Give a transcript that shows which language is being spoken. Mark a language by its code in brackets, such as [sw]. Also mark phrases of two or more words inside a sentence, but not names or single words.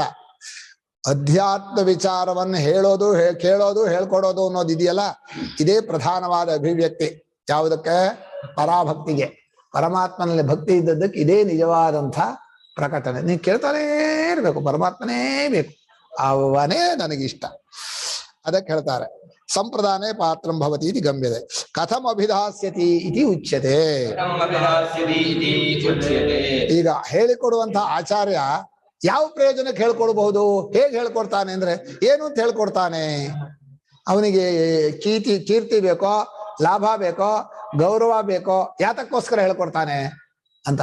[kn] ಅಧ್ಯಾತ್ಮ ವಿಚಾರವನ್ನು ಹೇಳೋದು, ಕೇಳೋದು, ಹೇಳ್ಕೊಡೋದು ಅನ್ನೋದು ಇದೆಯಲ್ಲ, ಇದೇ ಪ್ರಧಾನವಾದ ಅಭಿವ್ಯಕ್ತಿ. ಯಾವುದಕ್ಕೆ? ಪರಾಭಕ್ತಿಗೆ. ಪರಮಾತ್ಮನಲ್ಲಿ ಭಕ್ತಿ ಇದ್ದದ್ದಕ್ಕೆ ಇದೇ ನಿಜವಾದಂಥ ಪ್ರಕಟಣೆ. ನೀವು ಕೇಳ್ತಾನೇ ಇರ್ಬೇಕು, ಪರಮಾತ್ಮನೇ ಬೇಕು, ಅವನೇ ನನಗಿಷ್ಟ. ಅದಕ್ಕೆ ಹೇಳ್ತಾರೆ [sa] ಸಂಪ್ರದಾನೇ ಪಾತ್ರಂ ಭವತಿ ಇತಿ ಗಮ್ಯತೆ. ಕಥಂ ಅಭಿಧಾಸ್ಯತಿ ಇತಿ ಉಚ್ಯತೆ. [kn] ಈಗ ಹೇಳಿಕೊಡುವಂತಹ ಆಚಾರ್ಯ ಯಾವ ಪ್ರಯೋಜನಕ್ಕೆ ಹೇಳ್ಕೊಡ್ಬಹುದು? ಹೇಗೆ ಹೇಳ್ಕೊಡ್ತಾನೆ ಅಂದ್ರೆ ಏನು ಅಂತ ಹೇಳ್ಕೊಡ್ತಾನೆ? ಅವನಿಗೆ ಕೀರ್ತಿ ಬೇಕೋ, ಲಾಭ ಬೇಕೋ, ಗೌರವ ಬೇಕೋ, ಯಾತಕ್ಕೋಸ್ಕರ ಹೇಳ್ಕೊಡ್ತಾನೆ ಅಂತ.